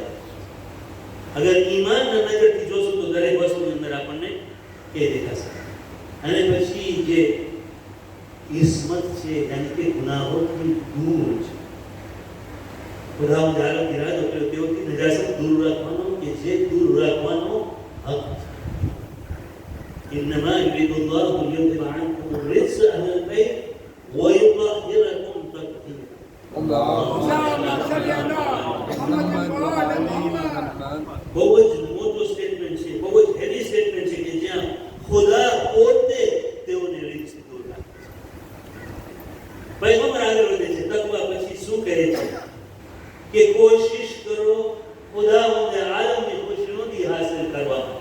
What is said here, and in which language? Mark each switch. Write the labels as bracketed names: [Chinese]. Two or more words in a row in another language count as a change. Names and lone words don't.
[Gujarati] અગર ઈમાનના નજરથી જોશું તો દરેક વસ્તુની અંદર આપણને એ દેખાશે. અને પછી જે ઇસ્મત છે, યાની કે ગુનાહોથી દૂર છે. ખુદાવંદ આલમ ઈરાદો કર્યો તેઓથી નજાસત દૂર રાખવાનો, કે જે દૂર રાખવાનો હક છે. [Arabic] إنما يريد الله ليذهب عنكم الرجس أهل البيت ويطهركم تطهيرا. اللهم صل على محمد و آل محمد. [Gujarati] બહુ જ મોટો સ્ટેટમેન્ટ છે, બહુ જ [English] heavy statement [Gujarati] છે કે જ્યાં ખુદા પોતે તેઓને રીતથી દૂર રાખે છે. પૈગંબર આગળ વધે છે. તકવા પછી શું કહે છે કે કોશિશ કરો ખુદાવંદે આલમની ખુશનુદી હાસિલ કરવા માટે.